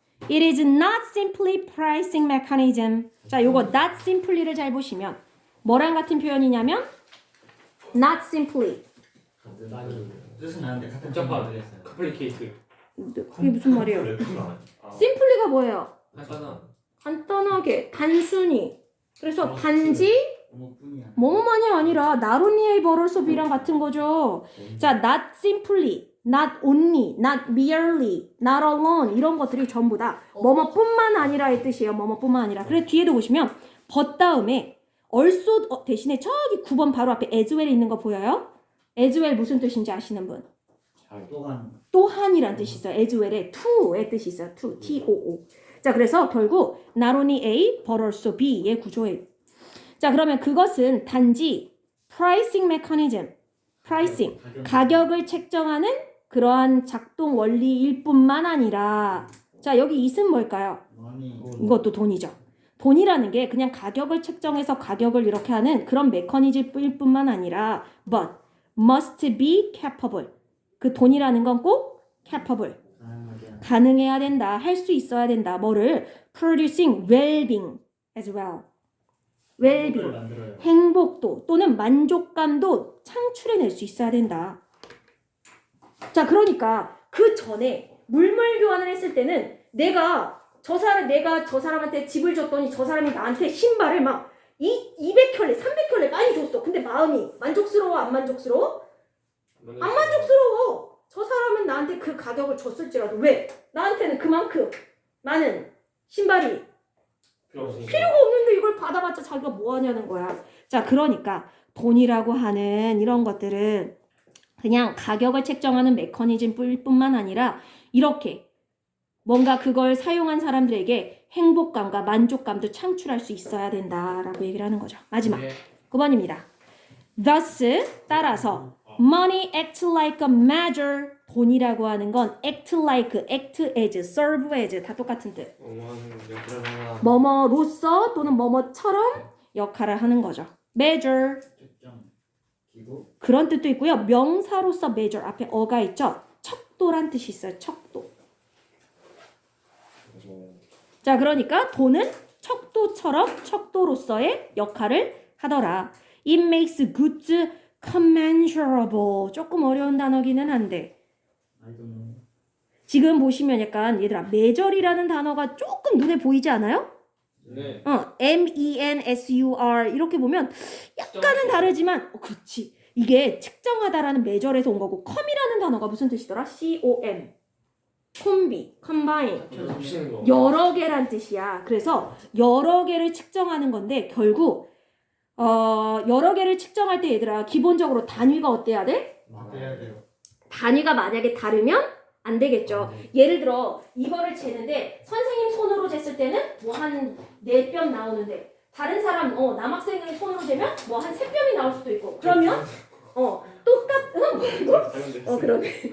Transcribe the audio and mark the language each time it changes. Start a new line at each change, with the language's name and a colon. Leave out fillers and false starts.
English: It is not simply pricing mechanism.
Korean: 자, 요거
English: not simply
Korean: 를 잘 보시면 뭐랑 같은 표현이냐면 not simply. 뜻은 아는데 같은 복잡한 모르겠어요. 컴플리케이트. 이게 무슨 말이에요? simply가 뭐예요? 간단하게, 단순히. 그래서 단지 뭐뭐만이 아니라
English: not only
Korean: 의 벌어서 B랑 같은 거죠. 자,
English: not simply, not only, not merely, not alone
Korean: 이런 것들이 전부 다 뭐뭐뿐만 아니라의 뜻이에요. 뭐뭐뿐만 아니라. 그래서 뒤에도 보시면 but 다음에 also 대신에 저기 9번 바로 앞에
English: as well
Korean: 있는 거 보여요? as well 무슨 뜻인지 아시는 분? 또한이란 뜻이 있어요.
English: as well
Korean: 에 to의 뜻이 있어요. to, T-O-O. 자, 그래서 결국
English: not only A, but also B
Korean: 의 구조예요. 자, 그러면 그것은 단지
English: pricing mechanism,
Korean: pricing, 가격을 책정하는 그러한 작동 원리일 뿐만 아니라 자, 여기 it은 뭘까요? 이것도 돈이죠. 돈이라는 게 그냥 가격을 책정해서 가격을 이렇게 하는 그런 메커니즘일 뿐만 아니라
English: but must be capable.
Korean: 그 돈이라는 건 꼭 capable. 가능해야 된다. 할 수 있어야 된다. 뭐를?
English: producing well-being as well. well-being.
Korean: 행복도 또는 만족감도 창출해낼 수 있어야 된다. 자, 그러니까 그 전에 물물 교환을 했을 때는 내가 저 사람한테 집을 줬더니 저 사람이 나한테 신발을 막 200켤레, 300켤레 많이 줬어. 근데 마음이 만족스러워, 안 만족스러워? 안 만족스러워. 저 사람은 나한테 그 가격을 줬을지라도 왜? 나한테는 그만큼 많은 신발이 필요가 없는데 이걸 받아봤자 자기가 뭐 하냐는 거야. 자, 그러니까 돈이라고 하는 이런 것들은 그냥 가격을 책정하는 메커니즘뿐만 아니라 이렇게 뭔가 그걸 사용한 사람들에게 행복감과 만족감도 창출할 수 있어야 된다라고 얘기를 하는 거죠. 마지막 예. 9번입니다.
English: Thus
Korean: 따라서
English: money act like a measure
Korean: 돈이라고 하는 건
English: act like, act as, serve as
Korean: 다 똑같은 뜻. 어머는 역할을 하나. 뭐뭐로서 또는 뭐뭐처럼 역할을 하는 거죠.
English: measure
Korean: 측정 기구 그런 뜻도 있고요. 명사로서 measure 앞에 어가 있죠. 척도란 뜻이 있어요. 척도. 자, 그러니까 돈은 척도처럼 척도로서의 역할을 하더라.
English: It makes goods commensurable.
Korean: 조금 어려운 단어기는 한데
English: I don't know.
Korean: 지금 보시면 약간 얘들아 measure이라는 단어가 조금 눈에 보이지 않아요? 네. MENSUR 이렇게 보면 약간은 다르지만 그렇지. 이게 측정하다라는 measure에서 온 거고 com이라는 단어가 무슨 뜻이더라?
English: COM 콤비, combine
Korean: 합치는 거. 여러 개란 뜻이야. 그래서 여러 개를 측정하는 건데 결국 여러 개를 측정할 때 얘들아 기본적으로 단위가 어때야 돼? 해야 돼요. 단위가 만약에 다르면 안 되겠죠. 예를 들어 이거를 재는데 선생님 손으로 쟀을 때는 뭐 한 4뼘 나오는데 다른 사람 남학생의 손으로 재면 뭐 한 3뼘이 나올 수도 있고 그러면 똑같은 그러네.